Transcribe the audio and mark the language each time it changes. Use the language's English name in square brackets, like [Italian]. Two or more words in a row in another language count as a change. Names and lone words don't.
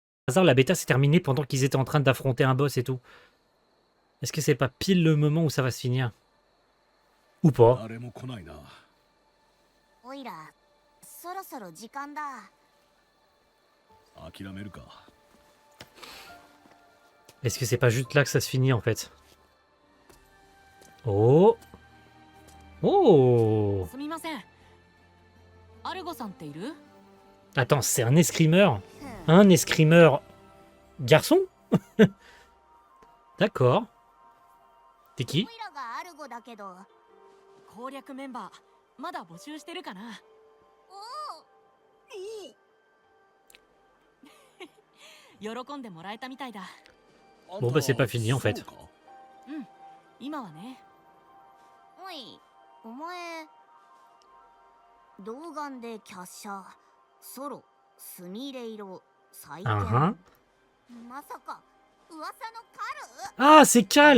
[French] hasard, la bêta s'est terminée pendant qu'ils étaient en train d'affronter un boss et tout. Est-ce que c'est pas pile le moment où ça va se finir? Ou pas? [Japanese] 誰も来ないな。おいらそろそろ時間だ。諦めるか。 [French] Est-ce que c'est pas juste là que ça se finit en fait? Oh! Oh! [Japanese] すみません。アルゴさんっている？ [French] Attends, c'est un escrimeur? Un escrimeur garçon? D'accord. T'es qui? [Japanese] おいらがアルゴだけど。攻略メンバーまだ募集してるかな？喜んでもらえたみたいだ。 [French] Bon bah c'est pas fini en fait. [Japanese] そうか。うん、今はね。おい、お前童顔で華奢ソロスミレ色採点、 Uh-huh. まさか噂のカル？ [French] Ah, c'est Cal!